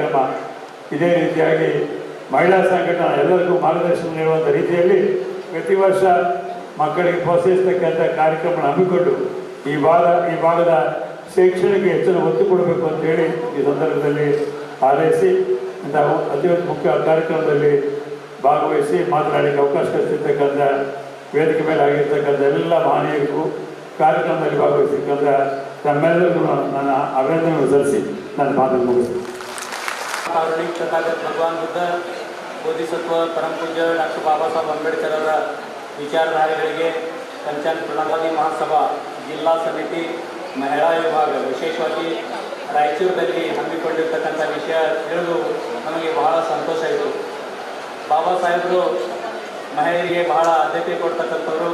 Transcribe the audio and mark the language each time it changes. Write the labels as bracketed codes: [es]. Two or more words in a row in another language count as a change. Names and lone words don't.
[kn] ಈ ಕಾರ್ಯಕ್ರಮ ಇದೇ ರೀತಿಯಾಗಿ ಮಹಿಳಾ ಸಂಘಟನೆ ಎಲ್ಲರಿಗೂ ಮಾರ್ಗದರ್ಶನ ನೀಡುವಂಥ ರೀತಿಯಲ್ಲಿ ಪ್ರತಿ ವರ್ಷ ಮಕ್ಕಳಿಗೆ ಪ್ರೋತ್ಸಾಹಿಸ್ತಕ್ಕಂಥ ಕಾರ್ಯಕ್ರಮ ಹಮ್ಮಿಕೊಂಡು ಈ ಭಾಗದ ಶೈಕ್ಷಣಿಕ ಹೆಚ್ಚಿನ ಒತ್ತು ಕೊಡಬೇಕು ಅಂತೇಳಿ ಈ ಸಂದರ್ಭದಲ್ಲಿ ಹಾರೈಸಿ ಇಂತಹ ಅತಿ ಮುಖ್ಯ ಕಾರ್ಯಕ್ರಮದಲ್ಲಿ ಭಾಗವಹಿಸಿ ಮಾತನಾಡಲಿಕ್ಕೆ ಅವಕಾಶ ಕಲ್ಪಿಸಿರ್ತಕ್ಕಂಥ ವೇದಿಕೆ ಮೇಲೆ ಆಗಿರ್ತಕ್ಕಂಥ ಎಲ್ಲ ಮಹನೀಯರಿಗೂ ಕಾರ್ಯಕ್ರಮದಲ್ಲಿ ಭಾಗವಹಿಸಿರ್ತಕ್ಕಂಥ ತಮ್ಮೆಲ್ಲರಿಗೂ ನನ್ನ ಅಭಿನಂದನೆ ಸಲ್ಲಿಸಿ ನನ್ನ ಮಾತನ್ನು ಮುಗಿಸ್ತೀನಿ. [hi] कारुणिक तथागत भगवान बुद्ध बोधिसत्व परम पूज्य डॉक्टर बाबा साहेब अंबेडकर [kn] ಅವರ ವಿಚಾರಧಾರೆಗಳಿಗೆ ಪಂಚಾಯತ್ ಪ್ರಣಾಮಿ ಮಹಾಸಭಾ ಜಿಲ್ಲಾ ಸಮಿತಿ ಮಹಿಳಾ ವಿಭಾಗ ವಿಶೇಷವಾಗಿ ರಾಯಚೂರಿನಲ್ಲಿ ಹಮ್ಮಿಕೊಂಡಿರ್ತಕ್ಕಂಥ ವಿಷಯ ತಿಳಿದು ನಮಗೆ ಬಹಳ ಸಂತೋಷ ಆಯಿತು. ಬಾಬಾ ಸಾಹೇಬರು ಮಹಿಳೆಯರಿಗೆ ಬಹಳ ಆದ್ಯತೆ ಕೊಡ್ತಕ್ಕಂಥವ್ರು.